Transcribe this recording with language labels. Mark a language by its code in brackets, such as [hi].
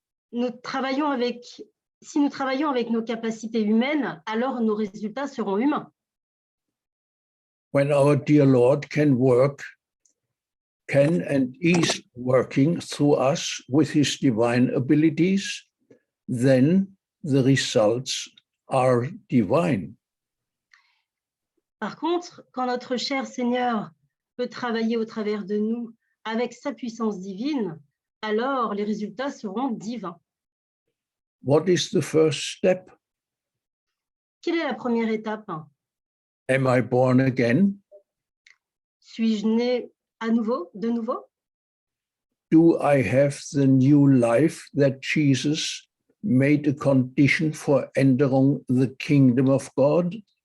[fr] Si nous travaillons avec nos capacités humaines, alors nos résultats seront humains. [en] When our dear Lord can and is working through us with his divine abilities, then the results are divine. [fr] Par contre, quand notre cher Seigneur peut travailler au travers de nous avec sa puissance divine, alors les résultats seront divins. [en] What is the first step? [fr] Quelle est la première étape? [en] Am I born again? [fr] Suis-je né à nouveau, de nouveau? [en] do I have the new life that Jesus made a condition for entering the kingdom of God?